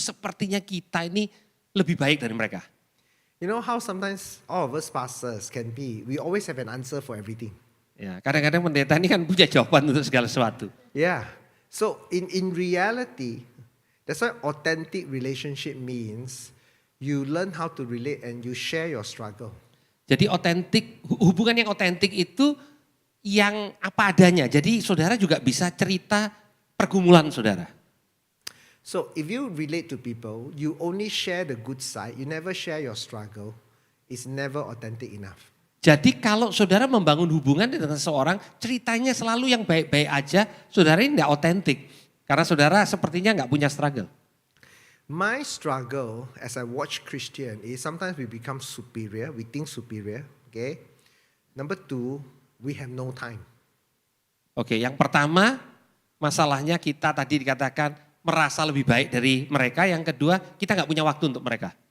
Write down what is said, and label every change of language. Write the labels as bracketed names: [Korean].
[Indonesian] Sepertinya kita ini lebih baik dari mereka. [English] You know how sometimes all of us pastors can be, we always have an answer for everything. [Indonesian] Ya, kadang-kadang pendeta ini kan punya jawaban untuk segala sesuatu. [English] Yeah. So in reality, that's why authentic relationship means you learn how to relate and you share your struggle. [Indonesian] Jadi otentik, hubungan yang otentik itu yang apa adanya. Jadi saudara juga bisa cerita pergumulan saudara. [English] So if you relate to people, you only share the good side, you never share your struggle, it's never authentic enough. [Indonesian] Jadi kalau saudara membangun hubungan dengan seseorang, ceritanya selalu yang baik-baik aja, saudara ini tidak otentik. Karena saudara sepertinya nggak punya struggle. [English] My struggle as I watch Christian is sometimes we become superior, we think superior, okay? Number two, we have no time. [Indonesian] Oke, yang pertama masalahnya kita tadi dikatakan merasa lebih baik dari mereka. Yang kedua, kita nggak punya waktu untuk mereka.